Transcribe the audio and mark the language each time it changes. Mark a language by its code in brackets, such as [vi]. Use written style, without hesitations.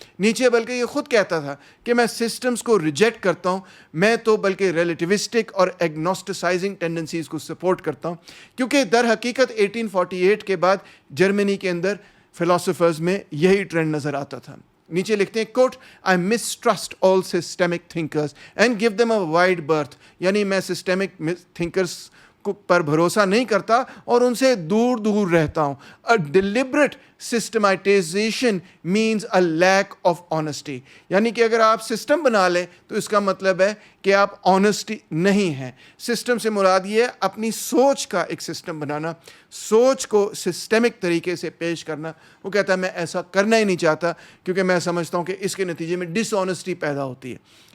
[ur] نیچے بلکہ یہ خود کہتا تھا کہ میں سسٹمز کو ریجیکٹ کرتا ہوں، میں تو بلکہ ریلیٹیوسٹک اور ایگنوسٹسائزنگ ٹینڈنسیز کو سپورٹ کرتا ہوں، کیونکہ در حقیقت 1848 کے بعد جرمنی کے اندر فلاسفرز میں یہی ٹرینڈ نظر آتا تھا. نیچے لکھتے ہیں کوٹ، [en] I mistrust all systemic thinkers and give them a wide berth. [ur] یعنی میں سسٹمک تھنکرز پر بھروسہ نہیں کرتا اور ان سے دور دور رہتا ہوں. [en] A deliberate systematization means a lack of honesty. [ur] یعنی کہ اگر آپ سسٹم بنا لیں تو اس کا مطلب ہے کہ آپ آنیسٹی نہیں ہیں. سسٹم سے مراد یہ ہے اپنی سوچ کا ایک سسٹم بنانا، سوچ کو سسٹمک طریقے سے پیش کرنا. وہ کہتا ہے میں ایسا کرنا ہی نہیں چاہتا کیونکہ میں سمجھتا ہوں کہ اس کے نتیجے میں ڈس آنیسٹی پیدا ہوتی ہے.